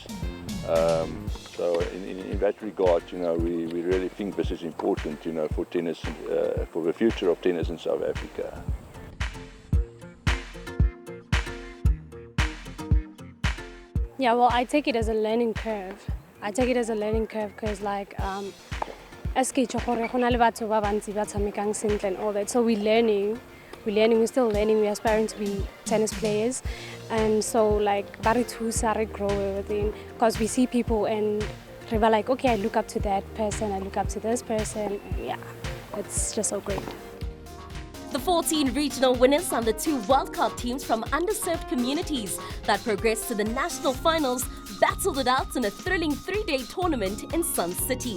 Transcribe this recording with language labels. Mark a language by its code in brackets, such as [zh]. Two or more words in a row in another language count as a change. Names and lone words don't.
[en] So in that regard, we really think this is important, for tennis, for the future of tennis in South Africa. Yeah, well, I take it as a learning curve. Because as [tn] ke itse gore go na le batho ba bantsi ba tshamekang sentle [en] and all that, so we're still learning, we're aspiring to be tennis players, and so [tn] ba re thusa re [en] grow everything, because we see people and we were like, okay, I look up to that person, I look up to this person. Yeah, it's just so great. The 14 regional winners and the 2 wildcard teams from underserved communities that progressed to the national finals battled it out in a thrilling 3-day tournament in Sun City.